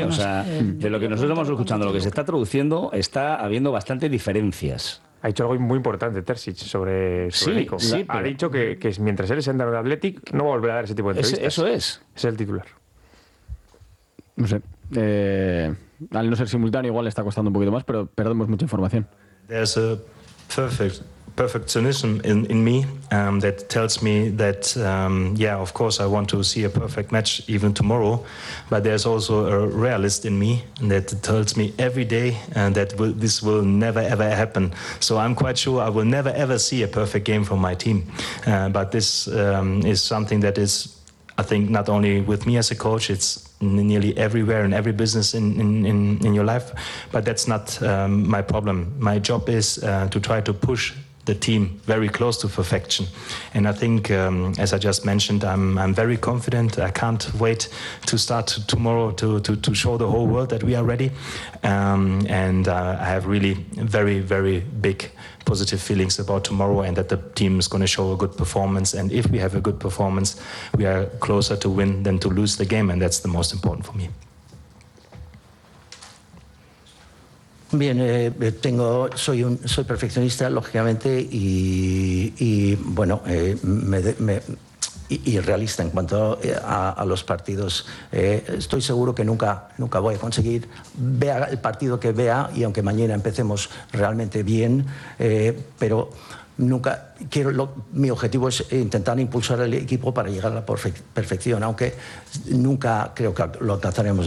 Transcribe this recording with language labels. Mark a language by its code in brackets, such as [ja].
[es] Sí, o sea, de lo que nosotros estamos escuchando, lo que se está traduciendo, está habiendo bastantes diferencias. Ha dicho algo muy importante, Terzic, sobre Nico. Sí, ha dicho que mientras él es entrenador de Athletic, no va a volver a dar ese tipo de entrevistas. Eso es. Es el titular. No sé. Al no ser simultáneo, igual le está costando un poquito más, pero perdemos mucha información. [en] There's a perfectionism in me that tells me that of course I want to see a perfect match even tomorrow, but there's also a realist in me that tells me every day that this will never ever happen. So I'm quite sure I will never ever see a perfect game from my team, but this is something that is, I think, not only with me as a coach, it's nearly everywhere in every business in your life, but that's not my problem. My job is to try to push the team very close to perfection, and I think, as I just mentioned, I'm very confident. I can't wait to start tomorrow to show the whole world that we are ready, and I have really very, very big positive feelings about tomorrow and that the team is going to show a good performance, and if we have a good performance, we are closer to win than to lose the game, and that's the most important for me. [es] Bien, soy perfeccionista, lógicamente, y realista en cuanto a los partidos. Estoy seguro que nunca voy a conseguir, vea el partido que vea, y aunque mañana empecemos realmente bien, pero nunca quiero, mi objetivo es intentar impulsar al equipo para llegar a la perfección, aunque nunca creo que lo alcanzaremos.